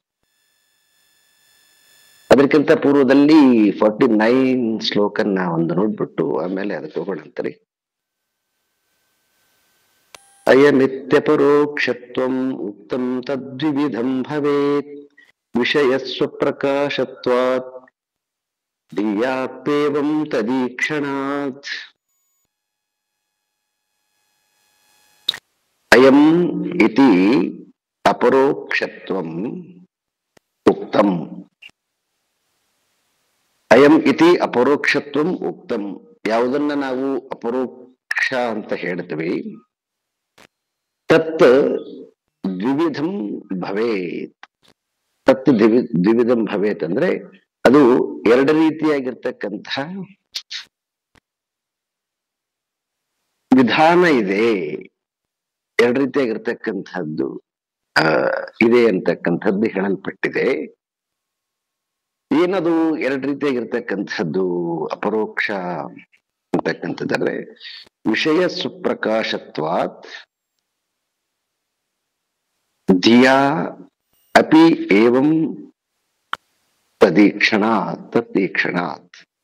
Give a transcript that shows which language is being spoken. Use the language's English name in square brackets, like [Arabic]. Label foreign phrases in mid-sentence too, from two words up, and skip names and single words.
[Kannada] ಅದಕ್ಕಿಂತ ಪೂರ್ವದಲ್ಲಿ 49 ಶ್ಲೋಕನ್ನ ಒಂದು ನೋಡ್ಬಿಟ್ಟು ಆಮೇಲೆ ಅದಕ್ಕೆ ಹೋಗೋಣಂತರಿ. [Sanskrit] ಅಯಮಿತ್ಯ ಪರೋಕ್ಷತ್ವಂ ಉಕ್ತಂ ತದ್ವಿವಿಧಂ ಭವೇತ್ ವಿಷಯ ಸ್ವಪ್ರಕಾಶತ್ವಾತ್ ಧಿಯಾತ್ವೇವಂ ತದೀಕ್ಷಣಾತ್. ಅಯಂ ಇತಿ ಅಪರೋಕ್ಷತ್ವಂ ಉಕ್ತಂ. ಅಯಂ ಇತಿ ಅಪರೋಕ್ಷತ್ವಂ ಉಕ್ತಂ, [Kannada] ಯಾವುದನ್ನ ನಾವು ಅಪರೋಕ್ಷ ಅಂತ ಹೇಳ್ತೀವಿ, [Sanskrit] ತತ್ ದ್ವಿವಿಧಂ ಭವೇತ್. ತತ್ ದ್ವಿವಿಧಂ ಭವೇತ್ [Kannada] ಅಂದ್ರೆ ಅದು ಎರಡು ರೀತಿಯಾಗಿರ್ತಕ್ಕಂತಹ ವಿಧಾನ ಇದೆ, ಎರಡು ರೀತಿಯಾಗಿರ್ತಕ್ಕಂಥದ್ದು ಇದೆ ಅಂತಕ್ಕಂಥದ್ದು ಹೇಳಲ್ಪಟ್ಟಿದೆ. ಏನದು ಎರಡು ರೀತಿಯಾಗಿರ್ತಕ್ಕಂಥದ್ದು ಅಪರೋಕ್ಷ ಅಂತಕ್ಕಂಥದ್ದರೆ [Sanskrit] ವಿಷಯ ಸುಪ್ರಕಾಶತ್ವಾತ್ ಧಿಯಾ ಅಪಿ ಏವಂ ತದೀಕ್ಷಣಾತ್.